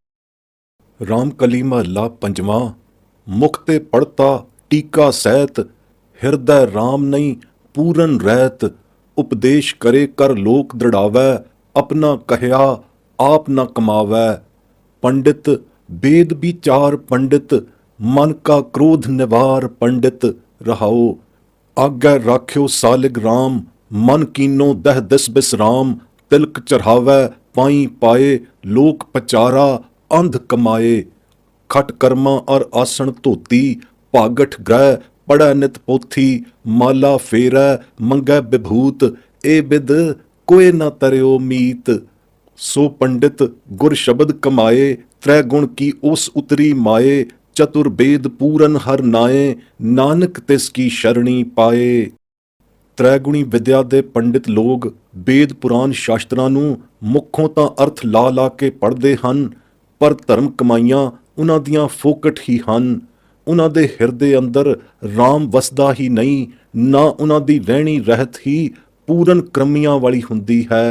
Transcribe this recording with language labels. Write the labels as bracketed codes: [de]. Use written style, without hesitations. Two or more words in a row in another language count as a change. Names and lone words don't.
[pa] ਰਾਮਕਲੀ ਮਹੱਲਾ ਪੰਜਵਾਂ। [hi] मुख ते पड़ता टीका सहित, हिरदै राम नहीं पूरन रहित। उपदेश करे कर लोक द्रिड़ावै, आपणा कहिआ आप ना कमावै। ਪੰਡਿਤ वेद विचार पंडित, मन का क्रोध निवार पंडित। रहाओ आज्ञा राख्यो सालिग राम, मन कीनो दह दिस बिसराम। तिलक चढ़ावै पाई पाए, लोक पचारा अंध कमाए। खट कर्मा और आसन धोती, भागठ ग्रह पढ़ै नित पोथी। माला फेरै मंगै विभूत, ए बिद कोय न तरयो मीत। सो पंडित गुर शब्द कमाए, त्रै गुण की ओस उतरी माए। चतुर वेद पूरन हर नाए, नानक तिस की शरणी पाए। [pa] ਤ੍ਰੈਗੁਣੀ ਵਿਦਿਆ ਦੇ ਪੰਡਿਤ ਲੋਕ ਵੇਦ ਪੁਰਾਣ ਸ਼ਾਸਤਰਾਂ ਨੂੰ ਮੁੱਖੋਂ ਤਾਂ ਅਰਥ ਲਾ ਲਾ ਕੇ ਪੜ੍ਹਦੇ ਹਨ, ਪਰ ਧਰਮ ਕਮਾਈਆਂ ਉਹਨਾਂ ਦੀਆਂ ਫੋਕਟ ਹੀ ਹਨ। ਉਹਨਾਂ ਦੇ ਹਿਰਦੇ ਅੰਦਰ ਰਾਮ ਵਸਦਾ ਹੀ ਨਹੀਂ, ਨਾ ਉਹਨਾਂ ਦੀ ਰਹਿਣੀ ਰਹਿਤ ਹੀ ਪੂਰਨ ਕ੍ਰਮੀਆਂ ਵਾਲੀ ਹੁੰਦੀ ਹੈ।